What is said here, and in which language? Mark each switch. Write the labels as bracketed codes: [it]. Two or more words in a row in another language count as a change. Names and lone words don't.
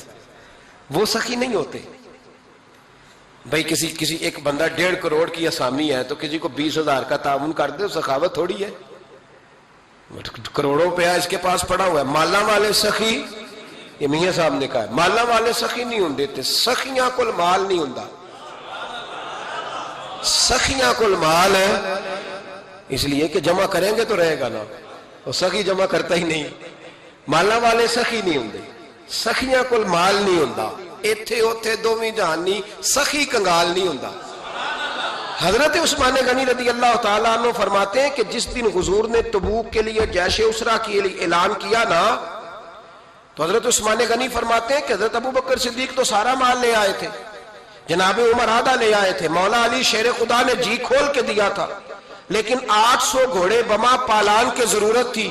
[ur] وہ سخی نہیں ہوتے بھائی. کسی ایک بندہ 1.5 کروڑ کی اسامی ہے تو کسی کو 20,000 کا تعاون کر دے, سخاوت تھوڑی ہے. کروڑوں روپیہ اس کے پاس پڑا ہوا ہے. مالا والے سخی, یہ میاں صاحب نے کہا ہے, [pa] مالا والے سخی نہیں ہوندے. سخیاں کل مال نہیں ہوندا, سخیاں کل مال ہے, [ur] اس لیے کہ جمع کریں گے تو رہے گا نا, اور سخی جمع کرتا ہی نہیں. [pa] مالا والے سخی نہیں ہوندے, سخیاں کل مال نہیں ہوندا. ایتھے اوتھے دوویں جہانی, سخی کنگال نہیں ہوندا. [ur] حضرت عثمان غنی [ar] رضی اللہ تعالیٰ عنہ [ur] فرماتے ہیں کہ جس دن حضور نے تبوک کے لیے جیش اسرا کے لیے اعلان کیا نا, تو حضرت عثمان غنی فرماتے ہیں کہ حضرت ابو بکر صدیق تو سارا مال لے آئے تھے, جناب عمر آدھا لے آئے تھے, مولا علی شیر خدا نے جی کھول کے دیا تھا, لیکن 800 گھوڑے بما پالان کی ضرورت تھی.